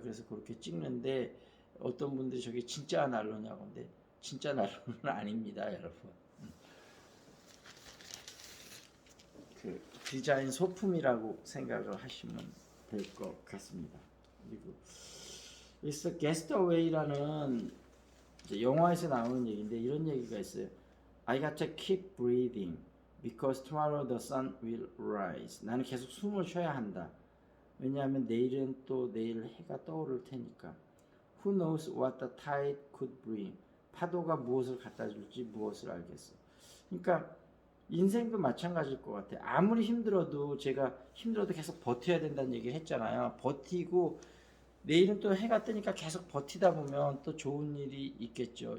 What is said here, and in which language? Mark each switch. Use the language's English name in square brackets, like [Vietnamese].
[Korean] 그래서 그렇게 찍는데 어떤 분들이 저게 진짜 난로냐고 하는데 진짜 난로는 아닙니다, 여러분. 그 디자인 소품이라고 생각을 하시면 될 것 같습니다. 그리고 It's Getaway라는 영화에서 나오는 얘기인데 이런 얘기가 있어요. [English] I got to keep breathing because tomorrow the sun will rise. [Korean] 나는 계속 숨을 쉬어야 한다. 왜냐하면 내일은 또 내일 해가 떠오를 테니까. [English] Who knows what the tide could bring. [Korean] 파도가 무엇을 갖다 줄지 무엇을 알겠어. 그러니까 인생도 마찬가지일 것 같아요. 아무리 힘들어도 제가 힘들어도 계속 버텨야 된다는 얘기를 했잖아요. 버티고 내일은 또 해가 뜨니까 계속 버티다 보면 또 좋은 일이 있겠죠.